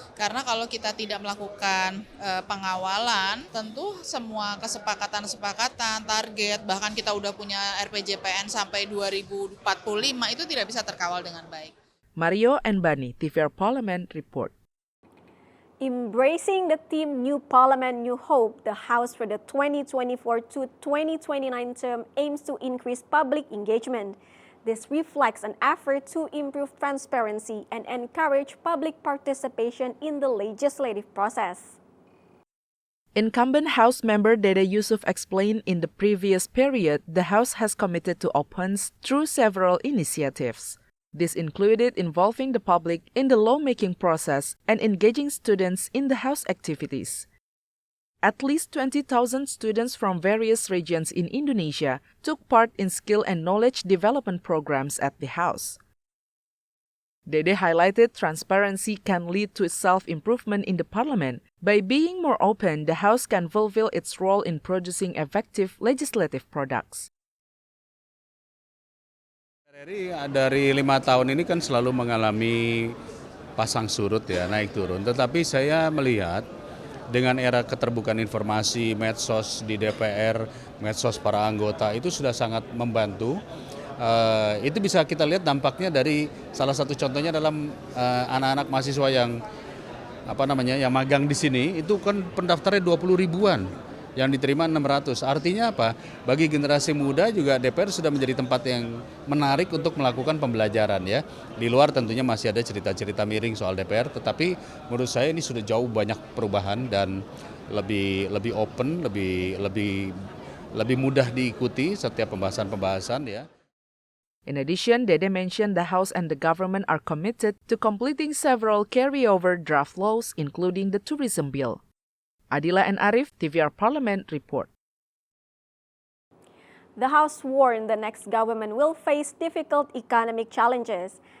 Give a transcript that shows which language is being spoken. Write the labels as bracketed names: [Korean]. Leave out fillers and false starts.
[Indonesian] Karena kalau kita tidak melakukan pengawalan, tentu semua kesepakatan, target, bahkan kita udah punya RPJPN sampai 2045 itu tidak bisa terkawal dengan baik. [English] Mario and Bani, TVR Parliament, report. Embracing the theme New Parliament, New Hope, the House for the 2024 to 2029 term aims to increase public engagement. This reflects an effort to improve transparency and encourage public participation in the legislative process. Incumbent House member Dede Yusuf explained in the previous period the House has committed to openness through several initiatives. This included involving the public in the lawmaking process and engaging students in the House activities. At least 20,000 students from various regions in Indonesia took part in skill and knowledge development programs at the House. Dede highlighted transparency can lead to self-improvement in the parliament. By being more open, the House can fulfill its role in producing effective legislative products. [Indonesian] RRI dari 5 tahun ini kan selalu mengalami pasang surut ya, naik turun. Tetapi saya melihat dengan era keterbukaan informasi, medsos di DPR, medsos para anggota itu sudah sangat membantu. Itu bisa kita lihat dampaknya dari salah satu contohnya dalam anak-anak mahasiswa yang yang magang di sini itu kan pendaftarnya 20 ribuan. Yang diterima 600. Artinya apa? Bagi generasi muda juga DPR sudah menjadi tempat yang menarik untuk melakukan pembelajaran ya. Di luar tentunya masih ada cerita-cerita miring soal DPR, tetapi menurut saya ini sudah jauh banyak perubahan dan lebih open, lebih mudah diikuti setiap pembahasan-pembahasan ya. [English] In addition, Dede mentioned the House and the government are committed to completing several carryover draft laws, including the tourism bill. Adila and Arif, TVR Parliament report. The House warned the next government will face difficult economic challenges.